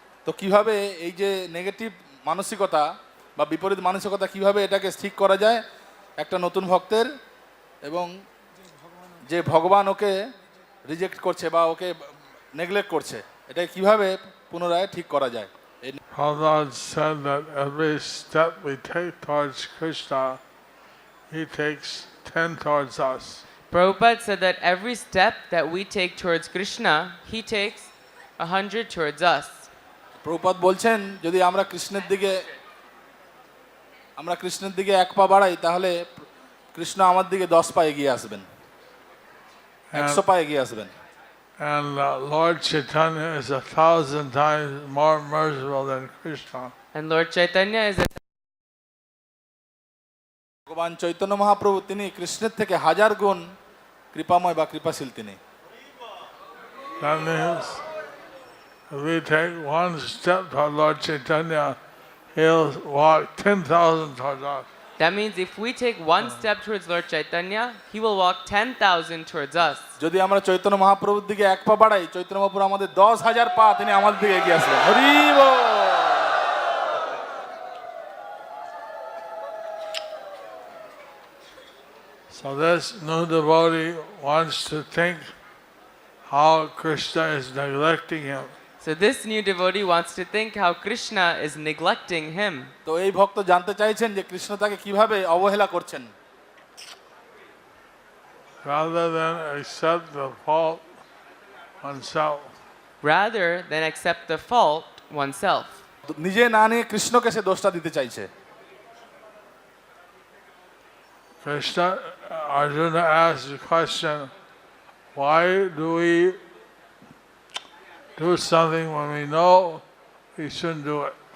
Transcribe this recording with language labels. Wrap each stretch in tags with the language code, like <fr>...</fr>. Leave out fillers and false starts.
<bn>তো কিভাবে এই যে নেগেটিভ মানসিকতা বা বিপরীত মানসিকতা কিভাবে এটাকে ঠিক করা যায় একটা নতুন ভক্তের, এবং যে ভগবান ওকে রিজেক্ট করছে বা ওকে নেগলেক্ট করছে, এটা কিভাবে পুনরায় ঠিক করা যায়?</bn> <en>Prabhupada said that every step we take towards Krishna, he takes 10 towards us. Prabhupada said that every step that we take towards Krishna, he takes 100 towards us.</en> <bn>Prabhupada বলছেন যদি আমরা কৃষ্ণের দিকে এক পা বাড়াই তাহলে কৃষ্ণ আমার দিকে 10 পা এগিয়ে আসবেন, 100 পা এগিয়ে আসবেন।</bn> <en>And Lord Chaitanya is 1,000 times more merciful than Krishna. And Lord Chaitanya is</en> <bn>ভগবান চৈতন্য মহাপ্রভু তিনি কৃষ্ণের থেকে 1000 গুণ কৃপাময় বা কৃপাশীল তিনি।</bn> <en>That means if we take one step toward Lord Chaitanya, he'll walk 10,000 towards us. That means if we take one step towards Lord Chaitanya, he will walk 10,000 towards us.</en> <bn>যদি আমরা চৈতন্য মহাপ্রভুর দিকে এক পা বাড়াই, চৈতন্য মহাপ্রভু আমাদের 10,000 পা তিনি আমাদের দিকে এগিয়ে আসবেন। হরি বল।</bn> <en>So this new devotee wants to think how Krishna is neglecting him. So this new devotee wants to think how Krishna is neglecting him.</en> <bn>তো এই ভক্ত জানতে চাইছেন যে কৃষ্ণ তাকে কিভাবে অবহেলা করছেন।</bn> <en>Rather than accept the fault oneself. Rather than accept the fault oneself.</en> <bn>নিজে না নিয়ে কৃষ্ণকে সে দোষটা দিতে চাইছে।</bn> <en>Krishna, Arjuna asked the question, why do we do something when we know we shouldn't do it?</en>